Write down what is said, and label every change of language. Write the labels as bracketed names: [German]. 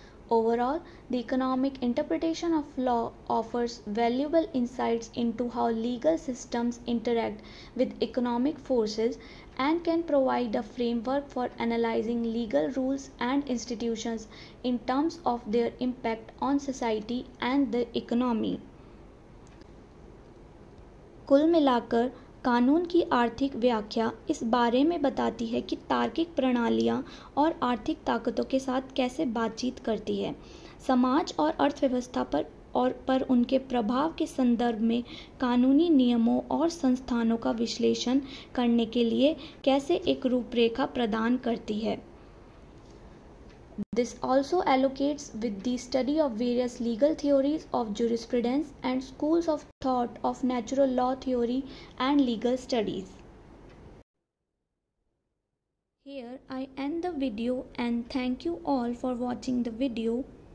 [English] Overall, the economic interpretation of law offers valuable insights into how legal systems interact with economic forces and can provide a framework for analyzing legal rules and institutions in terms of their impact on society and the economy. [Hindi] कुल मिलाकर कानून की आर्थिक व्याख्या इस बारे में बताती है कि तार्किक प्रणालियाँ और आर्थिक ताकतों के साथ कैसे बातचीत करती है, समाज और अर्थव्यवस्था पर उनके प्रभाव के संदर्भ में कानूनी नियमों और संस्थानों का विश्लेषण करने के लिए कैसे एक रूपरेखा प्रदान करती है. [English] This also allocates with the study of various legal theories of jurisprudence and schools of thought of natural law theory and legal studies. Here I end the video and thank you all for watching the video.